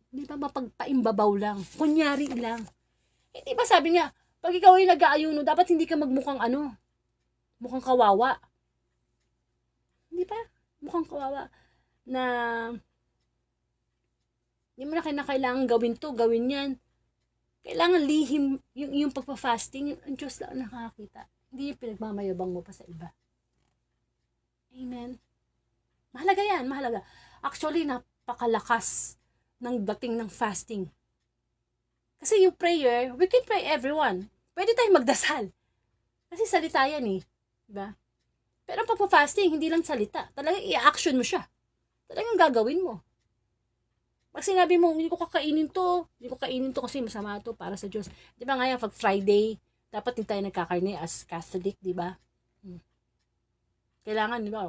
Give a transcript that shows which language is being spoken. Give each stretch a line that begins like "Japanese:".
Filipino: Hindi ba mapagpaimbabaw lang? Kunyari lang. Hindi ba sabi nga, pag ikaw ay nag-aayuno, dapat hindi ka magmukhang mukhang kawawa. Hindi ba? Mukhang kawawa. Na, hindi mo na kailangan gawin to, gawin yan. Kailangan lihim yung pagpa-fasting, ang Diyos lang nakakakita. Hindi yung pinagmamayabang mo pa sa iba. Amen. Mahalaga yan, mahalaga. Actually, napakalakas ng dating ng fasting. Kasi yung prayer,
English: we can pray everyone.
Filipino: Pwede tayong magdasal. Kasi salita yan eh. Diba? Pero ang pagpa-fasting, hindi lang salita. Talagang i-action mo siya. Talagang gagawin mo. Pag sinabi mo, hindi ko kakainin to kasi masama to para sa Diyos. Di ba nga yan, pag Friday, dapat hindi tayo nagkakarne as Catholic, di ba? Kailangan, di ba?